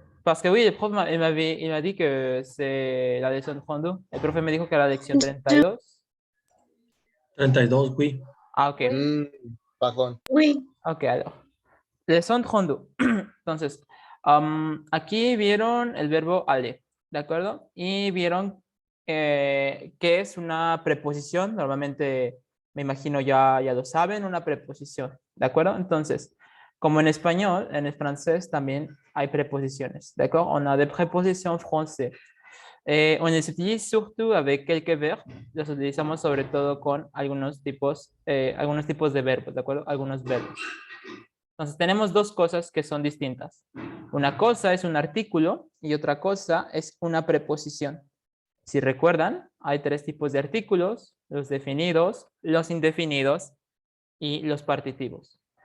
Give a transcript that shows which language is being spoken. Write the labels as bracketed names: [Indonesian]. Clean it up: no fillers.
[French] Parce que oui, le prof il m'a dit que c'est la leçon 32. [Spanish] El profe me dijo que era la lección 32. [French] 32, oui. Ah, ok. Pardon. Oui. Ok, alors. Leçon 32. [Spanish] Entonces, aquí vieron el verbo aller, ¿de acuerdo? Y vieron que es una preposición. Normalmente, me imagino ya lo saben, una preposición, ¿de acuerdo? Entonces, como en español, en el francés también hay preposiciones, ¿d'accord? [French] On a des prépositions français. On les utilise surtout avec quelques verbes. [Spanish] Los utilizamos sobre todo con algunos tipos de verbos, ¿de acuerdo? Algunos verbos. Entonces, tenemos dos cosas que son distintas. Una cosa es un artículo y otra cosa es una preposición. Si recuerdan, hay tres tipos de artículos: los definidos, los indefinidos y los partitivos.